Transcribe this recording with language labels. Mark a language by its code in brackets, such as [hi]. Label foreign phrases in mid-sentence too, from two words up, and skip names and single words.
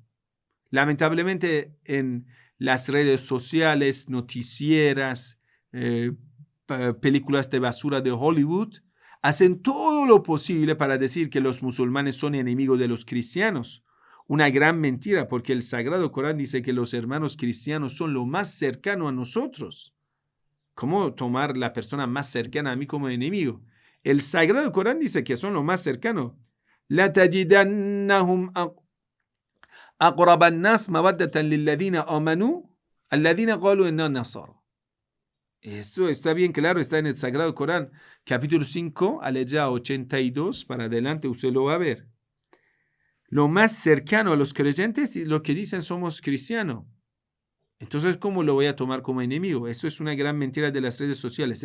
[es] Lamentablemente en las redes sociales, noticieras, películas de basura de Hollywood, hacen todo lo posible para decir que los musulmanes son enemigos de los cristianos. Una gran mentira, porque el Sagrado Corán dice que los hermanos cristianos son lo más cercano a nosotros. ¿Cómo tomar la persona más cercana a mí como enemigo? El Sagrado Corán dice que son lo más cercano. [ar] لتجدنهم أقرب الناس مودة للذين آمنوا الذين قالوا إنا نصارى. [es] Eso está bien claro, está en el Sagrado Corán, capítulo 5, aleya 82, para adelante usted lo va a ver. Lo más cercano a los creyentes, lo que dicen somos cristianos. Entonces, ¿cómo lo voy a tomar como enemigo? Eso es una gran mentira de las redes sociales.